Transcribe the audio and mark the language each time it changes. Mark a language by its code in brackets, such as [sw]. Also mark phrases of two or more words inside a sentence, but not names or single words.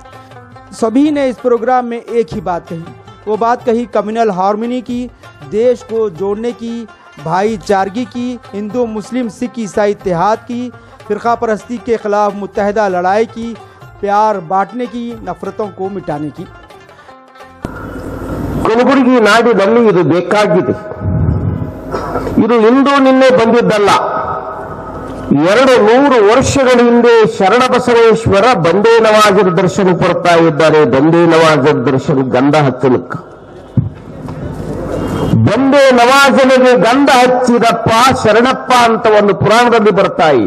[hi] सभी ने इस प्रोग्राम में एक ही बात कही, वो बात कही [en] communal harmony [hi] की, देश को जोड़ने की, भाईचारगी की, हिंदू मुस्लिम सिख ईसाई इत्तेहाद की, फिरका परस्ती के खिलाफ मुत्तहिदा लड़ाई की, प्यार बांटने की, नफरतों को मिटाने की। [kn] ಕಲಬುರಗಿ ನಾಡಿನಲ್ಲಿ ಇದು ಬೇಕಾಗಿದೆ. ಇದು ಇಂದು ನಿನ್ನೆ ಬಂದಿದ್ದಲ್ಲ. 200 ವರ್ಷಗಳ ಹಿಂದೆ ಶರಣಬಸವೇಶ್ವರ ಬಂದೇ ನವಾಜರ ದರ್ಶನ ಕೊಡ್ತಾ ಇದ್ದಾರೆ. ಬಂದೇ ನವಾಜರ ದರ್ಶನ ಗಂಧ ಹಚ್ಚಲಿಕ್ಕೆ ಬಂದೇ ನವಾಜನಿಗೆ ಗಂಧ ಹಚ್ಚಿದಪ್ಪ ಶರಣಪ್ಪ ಅಂತ ಒಂದು ಪುರಾಣದಲ್ಲಿ ಬರ್ತಾ ಇದೆ.